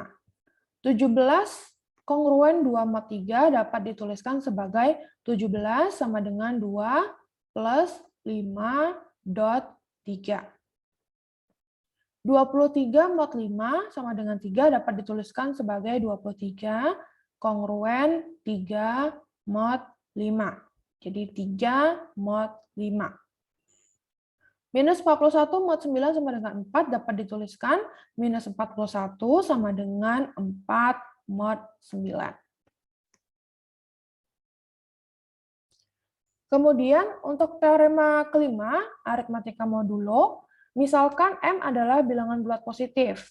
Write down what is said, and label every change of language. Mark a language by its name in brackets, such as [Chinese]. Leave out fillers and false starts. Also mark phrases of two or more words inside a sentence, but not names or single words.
[Indonesian] 17 kongruen 2 mod 3 dapat dituliskan sebagai 17 sama dengan 2 plus 5.3. 23 mod 5 sama dengan 3 dapat dituliskan sebagai 23 kongruen 3 mod 5. Jadi 3 mod 5. Minus 41 mod 9 sama dengan 4 dapat dituliskan minus 41 sama dengan 4 mod 9. Kemudian untuk teorema kelima, aritmatika modulo, misalkan M adalah bilangan bulat positif.